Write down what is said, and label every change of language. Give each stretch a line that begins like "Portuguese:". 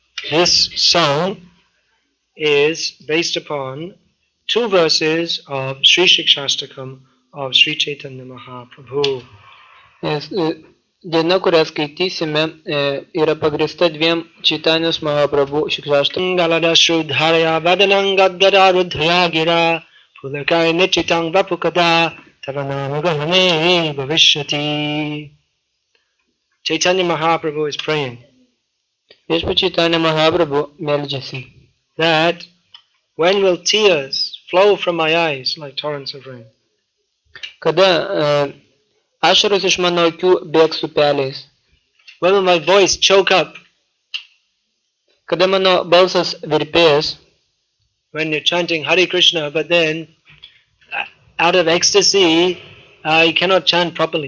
English: This song is based upon two verses of Sri Shikshastakam of Sri Chaitanya Mahaprabhu.
Lithuanian: Daina, kurią skaitysime, yra pagrįsta dviem Čaitanijos Mahaprabhu Shikshastakam.
Sanskrit: Galada Shrudharya Vadanang Gadgada Rudhya Gira Pulakai Nichitang Vapukada Tavanamagahane Bhavishyati.
English: Chaitanya Mahaprabhu is praying
Lithuanian: Viešpats Chaitanya Mahaprabhu meldžiasi,
English: that when will tears flow from my eyes like torrents of rain?
Lithuanian: kada ašaros iš mano akių bėgs upeliais,
English: When will my voice choke up?
Lithuanian: kada mano balsas virpės,
English: When you're chanting Hare Krishna, but then out of ecstasy, he cannot chant properly.